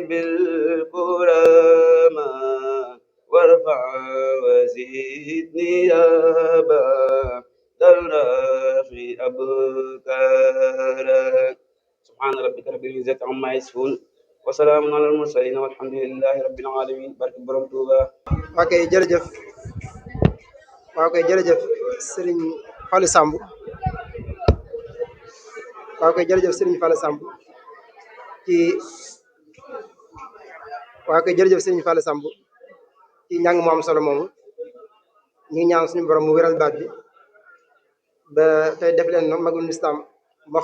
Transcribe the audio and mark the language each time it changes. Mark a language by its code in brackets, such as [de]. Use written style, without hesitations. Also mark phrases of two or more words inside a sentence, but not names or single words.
[ar] بالكرامة وارفع وزدني أبا الرافع أبكارا سبحان ربك رب العزة عما يصفون وسلام على المرسلين والحمد لله رب العالمين [wo] barke borom Tuuba. ok jërëjëf waaw kay jërëjëf Serigne Fallou Samb waaw kay jërëjëf Serigne Fallou Samb ci waaw kay jërëjëf Serigne Fallou Samb ci njàng mu am solo moomu ñu ngi ñaan suñu borom mu wéral baat bi ba tey def leen magul lislaam moo xam